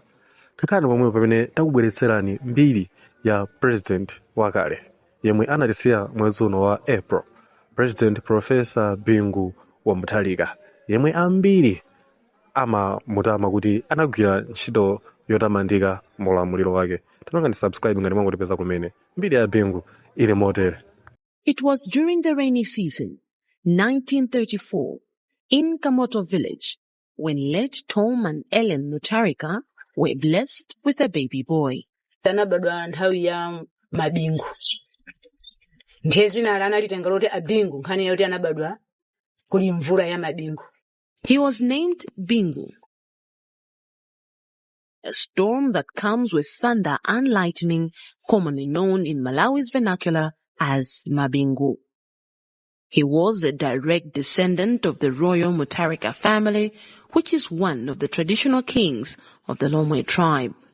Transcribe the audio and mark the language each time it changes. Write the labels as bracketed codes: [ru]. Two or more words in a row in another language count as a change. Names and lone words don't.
[ny] Takani pomwe pamene takubweretserani mbiri ya president wakale yemwe anatisiya mwezi uno wa April, President Profesa Bingu Muthalika, yemwe ambiri amamutama kuti anagwira ntchito yotamandika mulamuliro wake. Tapangani subscribe ngati mwangotipeza kumene mbiri ya Bingu ili motere. [en] It was during the rainy season, 1934, in Kamoto village, when late Tom and Ellen Muthalika were blessed with a baby boy. [ny] Tanabadwa nthawi ya mabingu. Ndiye zina analitenga loti abingu nkhani yoti anabadwa kuli mvula ya mabingu. [en] He was named Bingu, a storm that comes with thunder and lightning, commonly known in Malawi's vernacular as Mabingu. He was a direct descendant of the royal Muthalika family, which is one of the traditional kings of the Zomwe tribe.